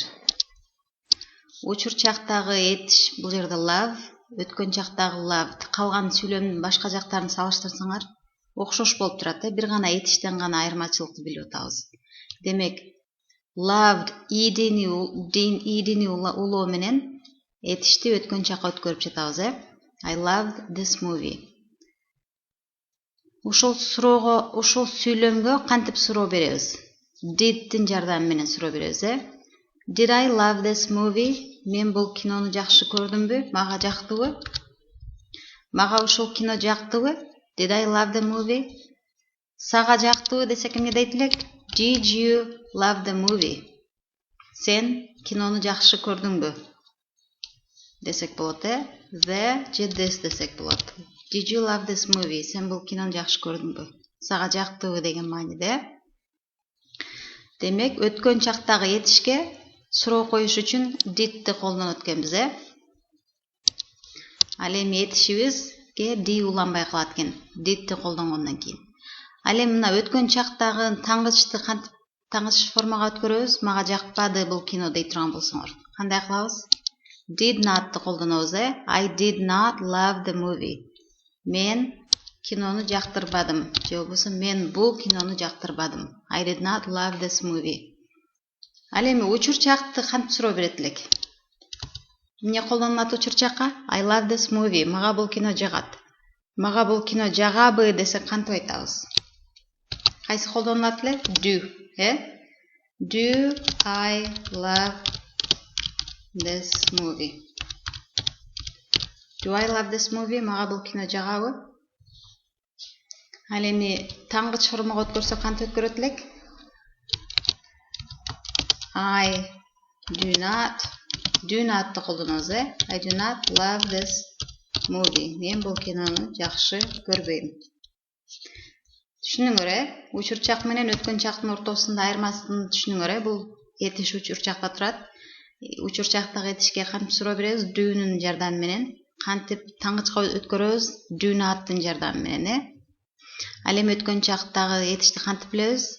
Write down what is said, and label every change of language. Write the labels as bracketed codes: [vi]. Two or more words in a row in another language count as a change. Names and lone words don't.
[ky] Учур чактагы этиш бул жерде love, өткөн чактагы loved. Калган сүйлөмдүн башка жактарын салыштырсаңар окшош болуп турат, бир гана этиштен гана айырмачылыкты билип атабыз. Демек, loved идини улоо менен этишти өткөн чакка өткөрүп жатабыз, [en] I loved this movie. [ky] Ушул сүйлөмгө кантип суроо беребиз? Did'тин жардамы менен суроо беребиз, [en] Did I love this movie? [ky] Мен бул кинону жакшы көрдүмбү? Мага жактыбы? Мага ушул кино жактыбы? [en] Did I love the movie? [ky] Сага жактыбы десек эмне дейт элек? [en] Did you love the movie? [ky] Сен кинону жакшы көрдүңбү? Десек болот, The же this десек болот. [en] Did you love this movie? [ky] Сен бул кинону жакшы көрдүңбү? Сага жактыбы деген мааниде. Демек, өткөн чактагы этишке суроо коюш үчүн did'ти колдонот экенбиз, Ал эми этишибизге D уланбай калат экен, did'ти колдонгондон кийин. Ал эми мына өткөн чактагы таңгычты кантип таңгыч формага өткөрөбүз? Мага жакпады бул кино дей турган болсоңор. Кандай кылабыз? [en] Did not'ты [ky] колдонобуз, [en] I did not love the movie. [ky] Мен кинону жактырбадым. Же болбосо мен бул кинону жактырбадым. [en] I did not love this movie. [ky] Ал эми учур чакты кантип суроо берет элек? Эмне колдонулат учур чакка? I love this movie. Мага бул кино жагат. Мага бул кино жагабы десек кантип айтабыз? Кайсы колдонулат эле? [en] Do, Do I love this movie? Do I love this movie? [ky] Мага бул кино жагабы? Ал эми таңгыч формага өткөрсө кантип өткөрөт элек? [en] I do not'ты колдонобуз, I do not love this movie. [ky] Мен бул кинону жакшы көрбөйм. Түшүнүңөр, учур чак менен өткөн чактын ортосунда айырмасын түшүнүңөр, бул этиш учур чакта турат. Учур чактагы этишке кантип суроо беребиз? Do'нун жардамы менен. Кантип таңгычка өткөрөбүз? [en] Do not'тын [ky] жардамы менен, Ал эми өткөн чактагы этишти кантип билебиз?